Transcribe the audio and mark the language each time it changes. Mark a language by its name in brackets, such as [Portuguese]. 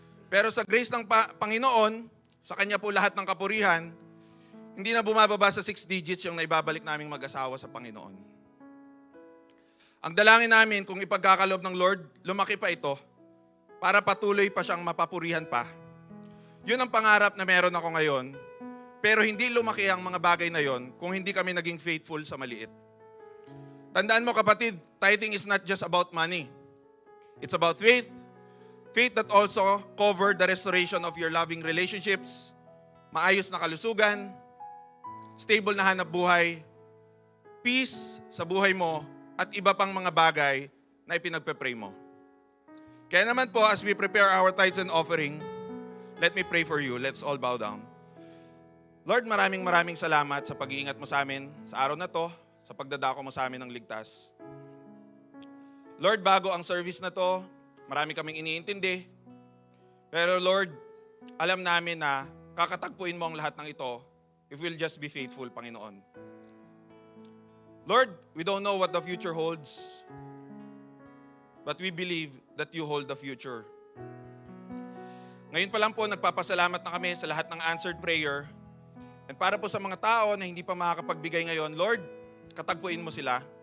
[Filipino] Pero sa grace ng Panginoon, sa Kanya po lahat ng kapurihan, hindi na bumababa sa 6 digits yung naibabalik naming mag-asawa sa Panginoon. Ang dalangin namin, kung ipagkakaloob ng Lord, lumaki pa ito para patuloy pa siyang mapapurihan pa. Yun ang pangarap na meron ako ngayon, pero hindi lumaki ang mga bagay na yon kung hindi kami naging faithful sa maliit. Tandaan mo kapatid, [English] tithing is not just about money. It's about faith. Faith that also covered the restoration of your loving relationships, [Filipino] maayos na kalusugan, stable na hanap buhay, peace sa buhay mo, at iba pang mga bagay na ipinagpe-pray mo. Kaya naman po, [English] as we prepare our tithes and offering, let me pray for you. Let's all bow down. [Filipino] Lord, maraming salamat sa pag-iingat mo sa amin sa araw na to, sa pagdadako mo sa amin ng ligtas. Lord, bago ang service na to, marami kaming iniintindi. Pero Lord, alam namin na kakatagpuin mo ang lahat ng ito [English] if we'll just be faithful, [Filipino] Panginoon. [English] Lord, we don't know what the future holds, but we believe that you hold the future. [Filipino] Ngayon pa lang po, nagpapasalamat na kami sa lahat ng answered prayer. And para po sa mga tao na hindi pa makakapagbigay ngayon, Lord, katagpuin mo sila.